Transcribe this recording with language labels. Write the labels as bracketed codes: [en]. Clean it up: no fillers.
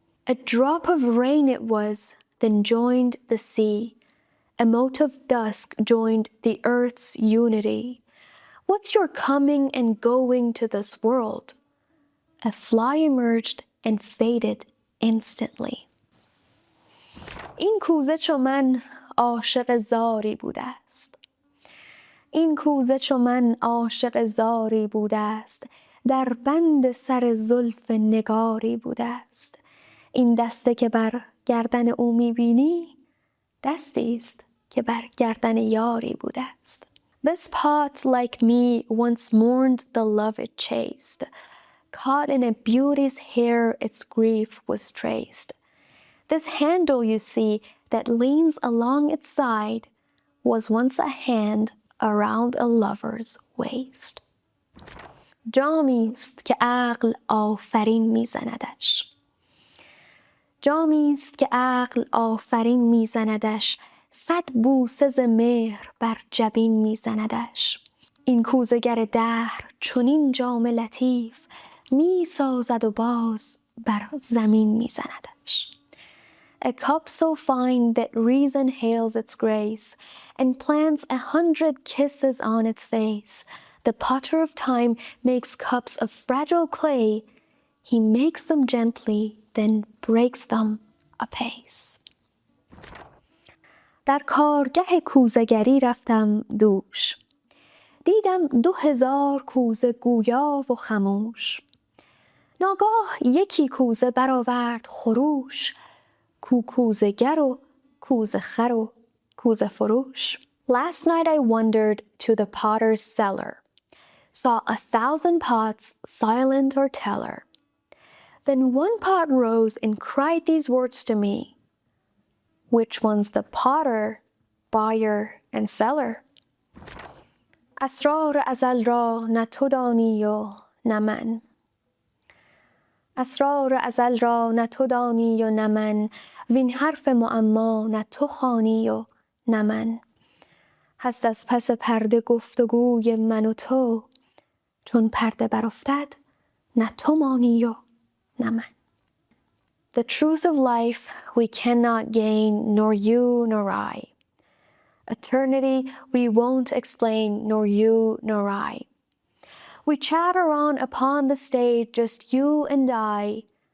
[en] A drop of rain it was, then joined the sea. A mote of dusk joined the earth's unity. What's your coming and going to this world? A fly emerged and faded instantly. [fa] این کوزه چو من عاشق زاری بوده است. این کوزه چو من عاشق زاری بوده است. در بند سر زلف نگاری بوده است. این دسته که بر گردن او میبینی دستی است که بر گردن یاری بوده است. [en] This pot like me once mourned the love it chased. Caught in a beauty's hair its grief was traced. This handle you see that leans along its side was once a hand around a lover's waist. [fa] جامی است که عقل آفرین میزندش. جامی است که عقل آفرین میزندش. صد بوسه ز مهر بر جبین میزندش. این کوزه گر دهر چنین جام لطیف میسازد و باز بر زمین میزندش. [en] A cup so fine that reason hails its grace and plants 100 kisses on its face. The potter of time makes cups of fragile clay. He makes them gently, then breaks them apace. [fa] در کارگه کوزه‌گری رفتم دوش. دیدم 2000 کوزه گویا و خموش. ناگاه یکی کوزه برآورد خروش. کو کوزه گر و کوزه خر و کوزه فروش. [en] Last night I wandered to the potter's cellar. Saw 1,000 pots, silent or teller. Then one pot rose and cried these words to me. Which one's the potter, buyer, and seller? [fa] اسرار ازل را نه تو دانی و نه من. اسرار ازل را نه تو دانی و نه من. وین حرف معما نه تو خوانی و نه من. هست از پس پرده گفتگوی من و تو. چون پرده برافتد نه تو مانی و نه من. [en] The truth of life we cannot gain, nor you nor I. Eternity we won't explain, nor you nor I. We chatter on upon the stage, just you and I.